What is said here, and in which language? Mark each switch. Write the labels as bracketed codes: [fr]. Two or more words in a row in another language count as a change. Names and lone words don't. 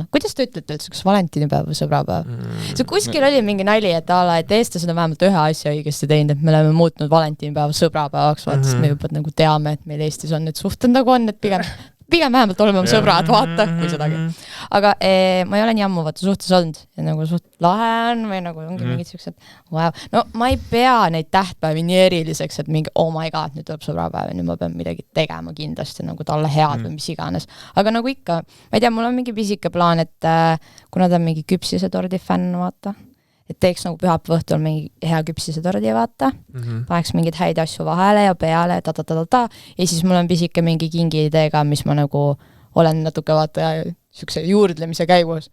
[et] Kuidas te ütlete üldse, kas valentinipäev või sõbrapäev? See kuskil oli mingi nali, et eestlased on vähemalt ühe asja õigesti teinud, et me oleme muutnud valentinipäeva sõbrapäevaks, vaata, sest me juba nagu teame, et meil Eestis on need suhted nagu on, et pigem vähemalt oleme sõbrad, vaata, kui sedagi. Aga ma ei ole nii ammu vaata suhtes olnud ja nagu suht lahe on või nagu ongi mingid siuksed wow. No ma ei pea neid tähtpäevi nii eriliseks, et mingi [en] oh my god, [et] nüüd tuleb sõbrapäev ja nüüd ma pean midagi tegema kindlasti nagu talle head või mis iganes. Aga nagu ikka, ma ei tea, mul on mingi pisike plaan, et kuna ta on mingi küpsise tordi fänn, vaata, et teeks nagu pühapäeva õhtul mingi hea küpsise tordi, vaata, paneks mingid häid asju vahele ja peale ja ja siis mul on pisike mingi kingi ideega, mis ma nagu olen natuke vaata siukse juurdlemise käigus.